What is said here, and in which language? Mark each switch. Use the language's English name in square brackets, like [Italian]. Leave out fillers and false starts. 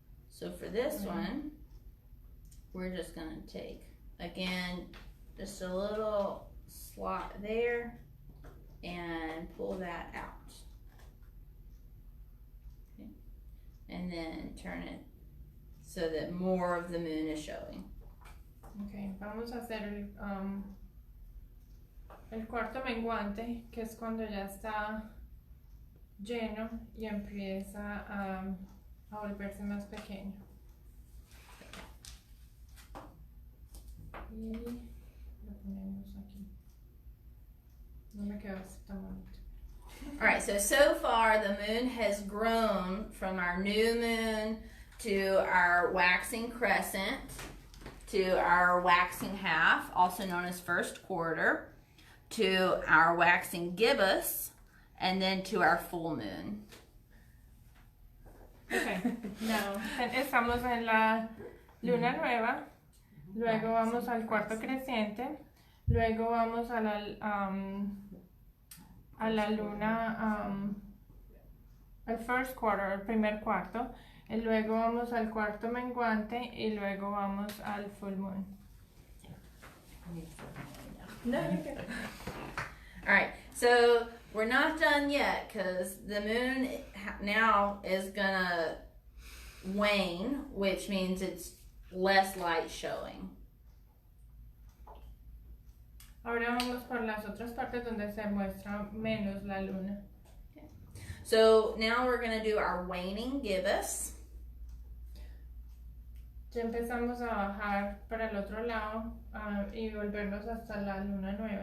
[English] So for this one, we're just gonna take, again, just a little slot there and pull that out. Okay. And then turn it so that more of the moon is showing. [Spanish] Okay, vamos a hacer el cuarto menguante, que es cuando ya está lleno y empieza a volverse más pequeño. Y lo ponemos aquí. No me quedó así tan bonito. [English] Alright, so far the moon has grown from our new moon to our waxing crescent to our waxing half, also known as first quarter, to our waxing gibbous, and then to our full moon. Okay, now, [Spanish] estamos en la luna nueva, luego vamos al cuarto creciente, luego vamos a la luna, al [English] first quarter, [Spanish] el primer cuarto, y luego vamos al cuarto menguante y luego vamos al [English] full moon. No, you're good. Alright, so we're not done yet because the moon now is gonna wane, which means it's less light showing. [Spanish] Ahora vamos por las otras partes donde se muestra menos la luna. [English] So now we're gonna do our waning gibbous. [Spanish] Ya empezamos a bajar para el otro lado y volvernos hasta la luna nueva.